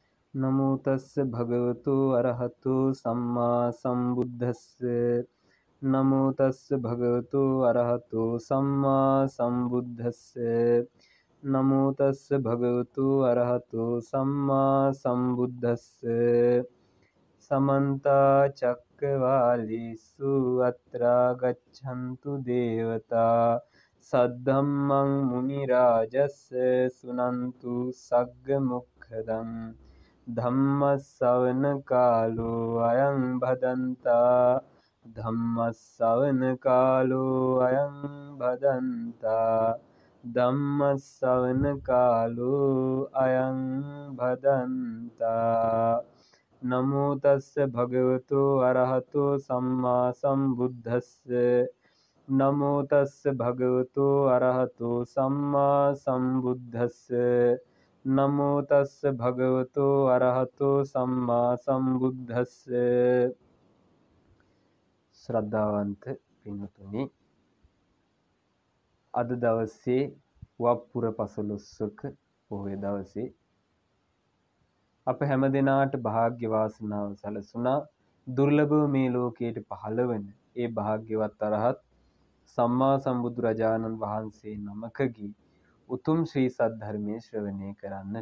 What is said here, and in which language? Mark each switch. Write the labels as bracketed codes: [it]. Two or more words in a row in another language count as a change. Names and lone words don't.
[pi] නමෝ තස්ස භගවතු අරහතු සම්මා සම්බුද්දස්ස නමෝ තස්ස භගවතු අරහතු සම්මා සම්බුද්දස්ස නමෝ තස්ස භගවතු අරහතු සම්මා සම්බුද්දස්ස සමන්ත චක්කවාලේසු අත්‍රා ගච්ඡන්තු දේවතා සද්ධම්මං මුනි රාජස්ස සුනන්තු සග්ග මොක්ඛදං ධම්මස්සවන කාලෝ අයං භදන්තා ධම්මස්සවන කාලෝ අයං භදන්තා ධම්මස්සවන කාලෝ අයං භදන්තා නමෝ තස්ස භගවතු අරහතෝ සම්මා සම්බුද්දස්ස නමෝ තස්ස භගවතු අරහතෝ සම්මා සම්බුද්දස්ස නමෝ තස්ස භගවතු අරහතෝ සම්මා සම්බුද්දස්ස [si] ශ්‍රද්ධාවන්ත පින්වතුනි අද දවසේ වප්පුර පසළොස්වක පොහොය දවසේ අප හැම දිනාට වාසනාව වාසනාව සැලසුණා දුර්ලභව මේ ලෝකයට පහළ වෙන ඒ භාග්‍යවත් අරහත් සම්මා සම්බුදුරජාණන් වහන්සේ නමකගේ උතුම් ශ්‍රී සද්ධර්මයේ ශ්‍රවණය කරන්නට.